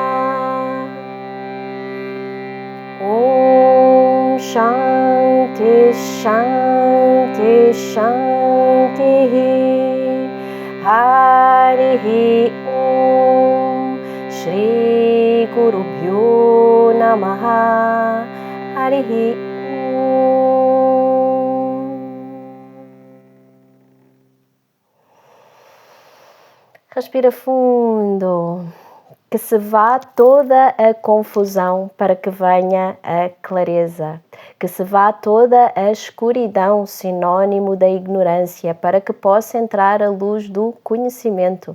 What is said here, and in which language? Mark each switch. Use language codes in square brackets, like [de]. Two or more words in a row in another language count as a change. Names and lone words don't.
[sa] Om Shanti Shanti Shanti Harihi Om Shri Gurubhyo Namaha Harihi Om. [pt] Respira fundo. Que se vá toda a confusão para que venha a clareza. Que se vá toda a escuridão, sinônimo da ignorância, para que possa entrar a luz do conhecimento.